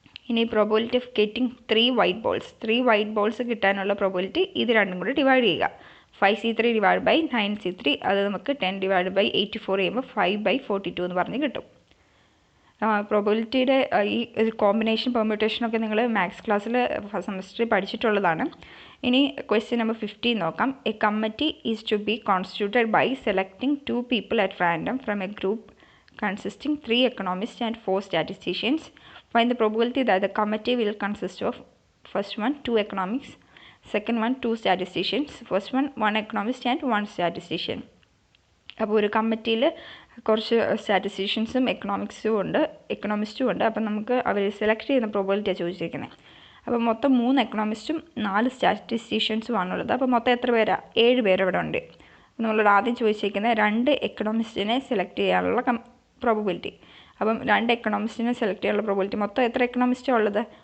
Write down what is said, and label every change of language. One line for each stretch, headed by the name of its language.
Malayalam: ഇനി probability of getting 3 white balls, 3 white balls കിട്ടാനുള്ള probability ഇത് രണ്ടും കൂടി ഡിവൈഡ് ചെയ്യുക. 5C3 ഡിവൈഡ് ബൈ 9C3, അത് നമുക്ക് 10 ഡിവൈഡ് ബൈ 84 ചെയ്യുമ്പോൾ 5/42 എന്ന് പറഞ്ഞ് കിട്ടും. പ്രോബബിലിറ്റിയുടെ ഈ കോമ്പിനേഷൻ പെർമ്യൂട്ടേഷനൊക്കെ നിങ്ങൾ മാത്സ് ക്ലാസ്സിൽ ഫസ്റ്റ് സെമസ്റ്ററിൽ പഠിച്ചിട്ടുള്ളതാണ്. ഇനി ക്വസ്റ്റ്യൻ നമ്പർ 15 നോക്കാം.
English: A committee is to be constituted by selecting 2 people at random from a group consisting 3 economists and 4 statisticians. Find the probability that the committee will consist of first one 2 economics, second one 2 statisticians, first one 1 economist and 1 statistician.
Malayalam: അപ്പോൾ ഒരു കമ്മിറ്റിയിൽ കുറച്ച് സ്റ്റാറ്റിസ്റ്റീഷ്യൻസും എക്കണോമിസ്റ്റും ഉണ്ട്. അപ്പം നമുക്ക് അവർ select ചെയ്യുന്ന പ്രോബബിലിറ്റിയാണ് ചോദിച്ചിരിക്കുന്നത്. അപ്പോൾ മൊത്തം 3 എക്കണോമിസ്റ്റും 4 സ്റ്റാറ്റിസ്റ്റീഷ്യൻസും ആണുള്ളത്. അപ്പോൾ മൊത്തം എത്ര പേരാണ്? 7 പേര് ഇവിടെ ഉണ്ട്. നമ്മളോട് ആദ്യം ചോദിച്ചിരിക്കുന്നത് 2 എക്കണോമിസ്റ്റിനെ സെലക്ട് ചെയ്യാനുള്ള പ്രോബബിലിറ്റി. അപ്പം 2 എക്കണോമിസ്റ്റിനെ സെലക്ട് ചെയ്യാനുള്ള പ്രോബബിലിറ്റി. മൊത്തം എത്ര എക്കണോമിസ്റ്റാണ് ഉള്ളത്?